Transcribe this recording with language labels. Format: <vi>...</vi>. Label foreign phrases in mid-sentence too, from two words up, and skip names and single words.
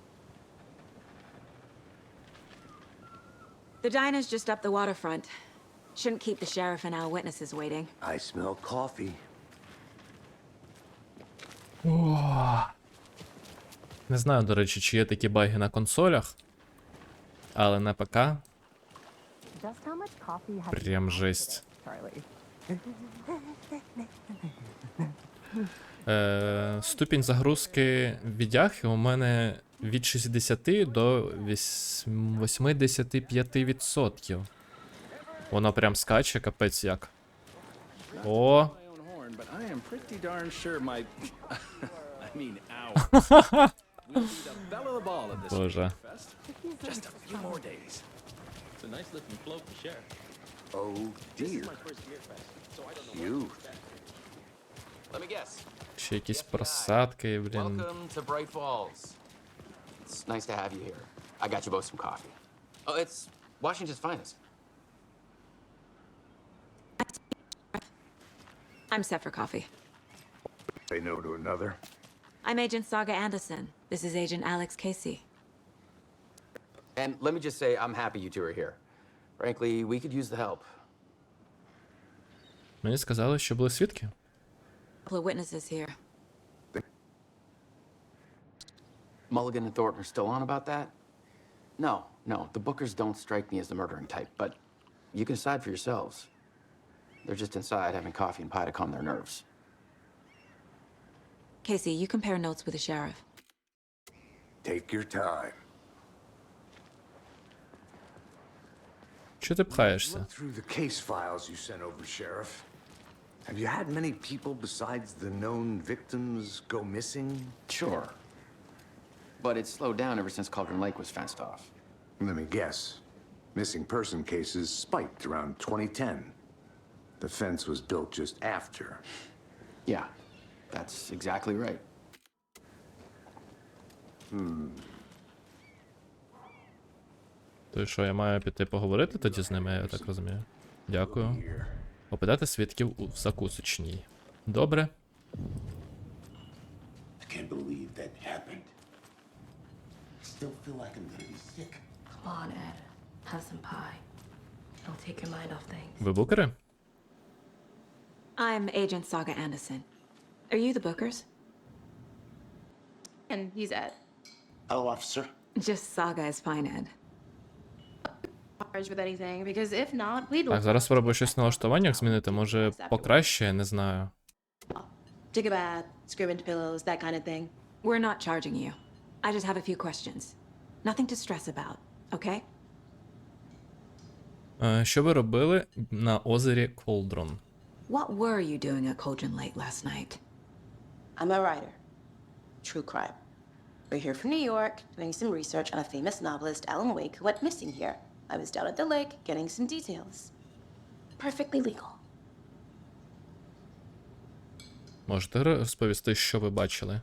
<en>The diner's just up the waterfront. Shouldn't keep the sheriff and our witnesses waiting. I smell coffee.</en> <uk>Не знаю, до речі, чи є такі баги на консолях, але на ПК прям жесть. Ступінь загрузки відяхи у мене від 60 до 85%. Воно прям скаче, капець як. О! Боже.</uk> <en>Oh dear. Cute. Let me guess.</en> <uk>Ще якісь просадки, блін.</uk> <en>Welcome to Bright Falls. It's nice to have you here. I got you both some coffee. Oh, it's Washington's finest. I'm set for coffee. Say no to another. I'm Agent Saga Anderson. This is Agent Alex Casey. And let me just say, I'm happy you two are here. Frankly, we could use the help.</en> <uk>Мені сказали, що були свідки.</uk> <en>Couple of witnesses here. Mulligan and Thornton are still on about that? No, the Bookers don't strike me as the murdering type, but you can decide for yourselves. They're just inside having coffee and pie to calm their nerves. Casey, you compare notes with the sheriff. Take your time.</en> <uk>Чого ти пхаєшся?</uk> <en>Look through the case files you sent over, Sheriff. Have you had many people besides the known victims go missing? Sure. But it's slowed down ever since Cauldron Lake was fenced off. Let me guess. Missing person cases spiked around 2010. The fence was built just after. Yeah, that's exactly right.</en> <uk>То що, я маю піти поговорити тоді з ними, я так розумію. Дякую. Опитати свідків у закусочній. Добре.</uk> <en>I can't believe that happened. Still feel like I'm gonna be sick. Come on, Ed. Have some pie. It'll take your mind off things.</en> <uk>Ви букери?</uk> <en>I'm Agent Saga Anderson. Are you the Bookers? And he's Ed. Hello, officer. Just Saga is fine, Ed. Charged with anything, because if not, we'd</en> <uk>Так, зараз спробую щось в налаштуваннях змінити, може покраще, я не знаю.</uk> <en>take a bath, scream into pillows, that kind of thing. We're not charging you. I just have a few questions. Nothing to stress about, okay?</en> <uk>Що ви робили на озері Колдрон?</uk> <en>What were you doing at Cauldron Lake last night? I'm a writer. True crime. We're here from New York, doing some research on a famous novelist, Alan Wake, who went missing here. I was down at the lake, getting some details. Perfectly legal.</en> <uk>Можете розповісти, що ви бачили?</uk>